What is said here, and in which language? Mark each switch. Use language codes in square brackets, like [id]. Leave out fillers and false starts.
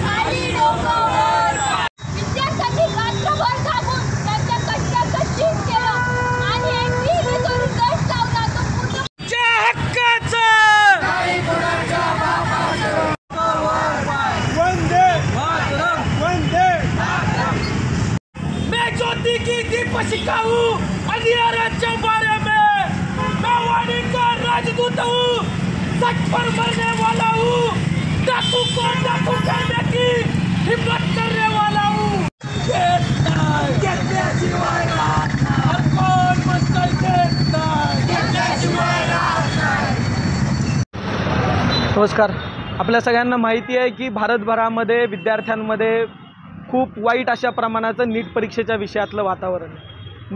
[mr] खाली डोकं वर। विद्यार्थ्यांनी रात्रभर जागून त्यांच्या कष्टाचं शीत केलं आणि NTA ने जो रिझल्ट लावला तो पूर्ण हक्काचं नाही कुणाच्या बापाचं। वंदे मातरम वंदे मातरम। [hi] मैं ज्योति की दीप सिखाऊं अंधियारे चौबारे में, मैं वाणी का राजदूत हूँ, सच पर मरने वाला हूँ, डाकू को डाकू करने की हिम्मत करने वाला हूँ। [mr] घेतल्याशिवाय राहत नाही, कोण म्हणतंय घेत नाही, घेतल्याशिवाय राहत नाही। नमस्कार। आपल्या सगळ्यांना माहिती आहे की भारतभरामध्ये विद्यार्थ्यांमध्ये खूप वाईट अशा प्रमाणाचं नीट परीक्षेच्या विषयातलं वातावरण आहे।